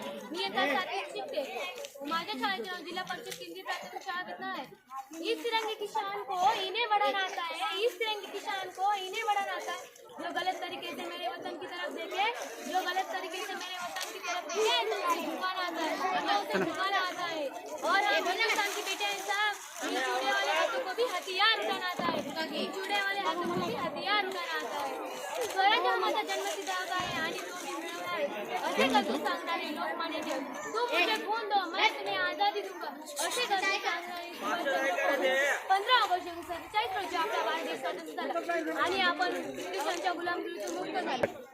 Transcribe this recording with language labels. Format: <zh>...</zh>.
<mr>मी इयत्ता 7वीत शिकते. माझ्या शाळेचे नाव जिल्हा परिषद केंद्रीय प्राथमिक शाळा विज्ञान है.</mr> <hi>इस तिरंगे की शान को इन्हें बढ़ाना आता है. इस तिरंगे की शान को इन्हें बढ़ाना आता है. जो गलत तरीके से मेरे वतन की तरफ देखे, जो गलत तरीके से मेरे वतन की तरफ देखे तो उसे झुकाना आता है, उसे झुकाना आता है. और हिंदुस्तान की बेटे साहब, इन चूड़े वाले हाथों को भी हथियार उठाना आता है. इन चूड़े वाले हाथों को भी हथियार उठाना आता है.</hi> <mr>स्वराज्य हा माझा जन्मसिद्ध हक्क आहे आणि तो मी मिळवला आहे. असे करतो सांगणारे लोकमान्य टिळक.</mr> <hi>तू मुझे खून दो, मैं तुम्हें आजादी दूंगा.</hi> <mr>असे करतो सांगणारे 15 ऑगस्ट 1947 रोजी आपला भारत देश स्वतंत्र झाला आणि आपण ब्रिटिशांच्या गुलामगिरीतून मुक्त झालो.</mr>